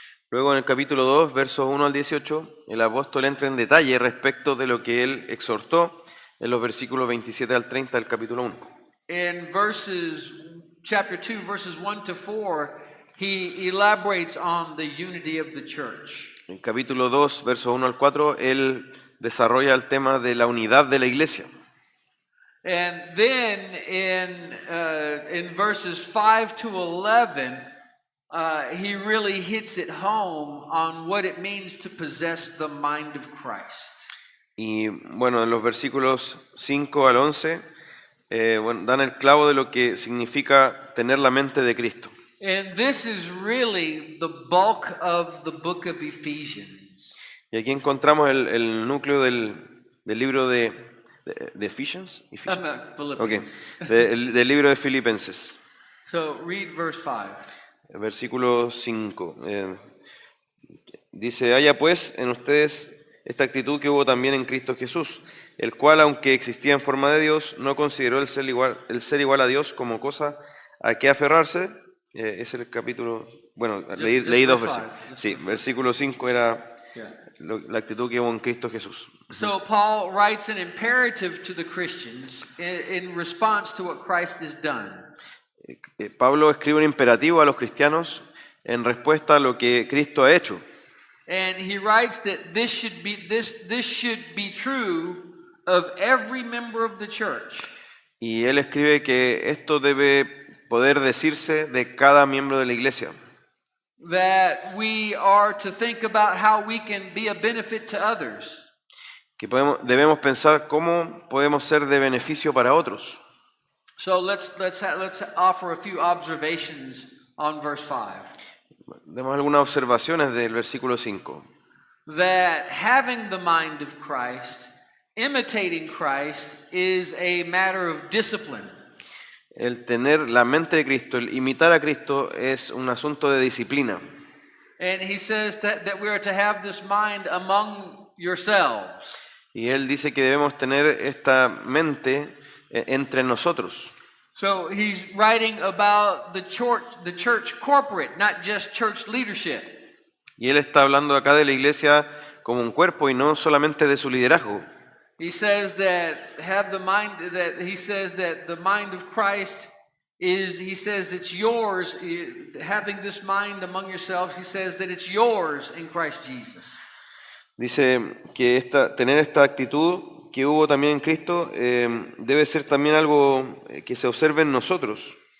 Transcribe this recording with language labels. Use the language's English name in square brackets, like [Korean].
[Spanish] Luego en el capítulo 2, versos 1 al 18, el apóstol entra en detalle respecto de lo que él exhortó en los versículos 27 al 30 del capítulo 1. [English] In chapter 2, verses 1 to 4, he elaborates on the unity of the church. [Spanish] En el capítulo 2, versos 1 al 4, él desarrolla el tema de la unidad de la iglesia. [English] And then in verses 5 to 11, he really hits it home on what it means to possess the mind of Christ. [Spanish] Y bueno, en los versículos 5 al 11, dan el clavo de lo que significa tener la mente de Cristo. [English] And this is really the bulk of the book of Ephesians. [Spanish] Y aquí encontramos el núcleo del libro de Ephesians. Okay. Del libro de Filipenses. [English] So read verse 5. [Spanish] Versículo 5. Dice: haya pues en ustedes esta actitud que hubo también en Cristo Jesús, el cual, aunque existía en forma de Dios, no consideró el ser igual a Dios como cosa a que aferrarse. Es el capítulo, bueno, leí [English] just [Spanish] dos [English] verse [Spanish] versículos. 5. Sí, versículo 5 era [English] Yeah. [Spanish] la actitud que hubo en Cristo Jesús. [English] So Paul writes an imperative to the Christians in response to what Christ has done. [Spanish] Pablo escribe un imperativo a los cristianos en respuesta a lo que Cristo ha hecho. [English] And he writes that this should be true of every member of the church. [Spanish] Y él escribe que esto debe poder decirse de cada miembro de la iglesia. [English] That we are to think about how we can be a benefit to others. [Spanish] Que debemos pensar cómo podemos ser de beneficio para otros. [English] So let's offer a few observations on verse 5. [Spanish] Demos algunas observaciones del versículo 5. [English] That having the mind of Christ, imitating Christ, is a matter of discipline. [Spanish] El tener la mente de Cristo, el imitar a Cristo es un asunto de disciplina. [English] And he says that we are to have this mind among yourselves. [Spanish] Y él dice que debemos tener esta mente entre nosotros. [English] So he's writing about the church corporate, not just church leadership. [Spanish] Y él está hablando acá de la iglesia como un cuerpo y no solamente de su liderazgo. [English] He says that he says that the mind of Christ he says it's yours, having this mind among yourselves, he says that it's yours in Christ Jesus. [Spanish] Dice que tener esta actitud que hubo también en Cristo debe ser también algo que se observe en nosotros.